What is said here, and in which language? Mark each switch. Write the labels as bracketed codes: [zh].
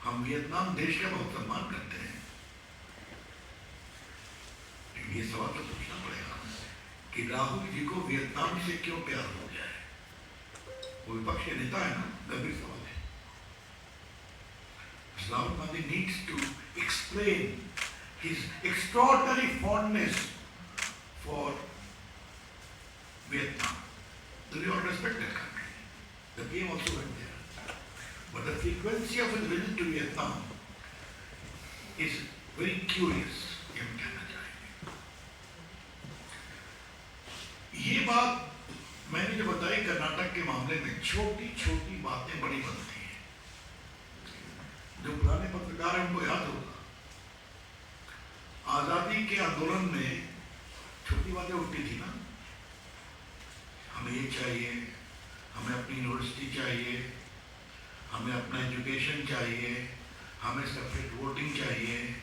[hi] Vietnam देश का बहुत सम्मान करते हैं। ये सवाल तो पूछना पड़ेगा कि राहुल जी को वियतनाम से क्यों प्यार हो गया है? वो विपक्ष के नेता है ना, गंभीर सवाल है। [en] Rahul Gandhi needs to explain his extraordinary fondness for Vietnam. We all respect that country. The game also went there. But the frequency of his visit to Vietnam is very curious. [hi] ये हम कहना चाहेंगे। ये बात मैंने जो बताई, कर्नाटक के मामले में छोटी छोटी बातें बड़ी बनती हैं। जो पुराने पत्रकार हैं उनको याद होगा, आजादी के आंदोलन में छोटी बातें उठती थी ना, हमें ये चाहिए, हमें अपनी यूनिवर्सिटी चाहिए, हमें अपना एजुकेशन चाहिए, हमें सेपरेट वोटिंग चाहिए।